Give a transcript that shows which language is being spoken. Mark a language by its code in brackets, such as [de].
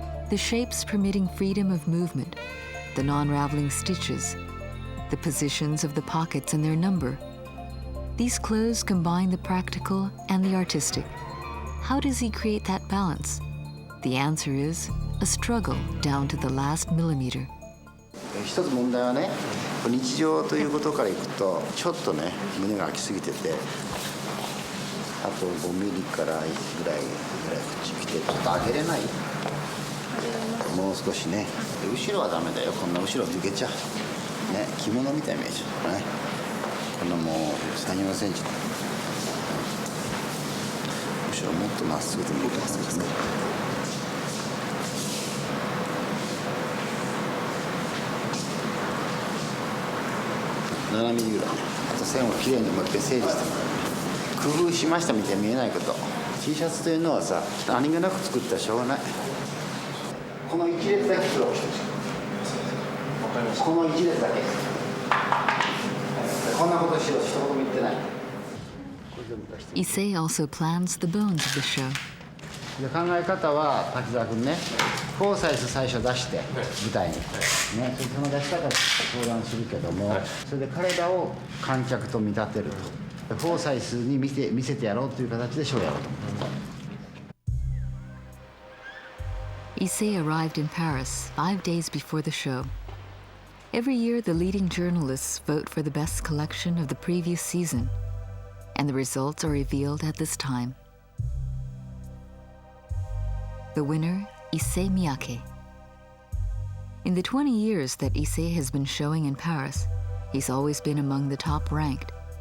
[en] The shapes permitting freedom of movement, the non-raveling stitches, the positions of the pockets and their number. These clothes combine the practical and the artistic. How does he create that balance? The answer is a struggle down to the last millimeter. [ja] 一つ問題はね、日常ということからいくとちょっとね胸が開きすぎてて、あと5ミリから1ぐらいこっち来てちょっと上げれない。もう少しね。後ろはダメだよ。こんな後ろ抜けちゃう。ね、着物みたいなイメージね。このもう3、4センチ。後ろもっとまっすぐで見えてますね。 7ミリぐらい。あと線をきれいにもう一回整理してもらう。工夫しましたみたいに見えないこと。T シャツというのはさ、何気なく作ったらしょうがない。この一列だけ黒くしてほしい。この一列だけ。こんなことしろ、一言も言ってない。 [en] Issey also plans the bones of the show. [ja] で考え方は滝沢君ね、フォーサイズ最初出して舞台に、ね、その出し方相談するけども、それで彼らを観客と見立てると。フォーサイスに見せてやろうという形でショーをやろうと思って。 [en] Issey arrived in Paris 5 days before the show. Every year, the leading journalists vote for the best collection of the previous season, and the results are revealed at this time. The winner, Issey Miyake. In the 20 years that Issey has been showing in Paris, he's always been among the top ranked.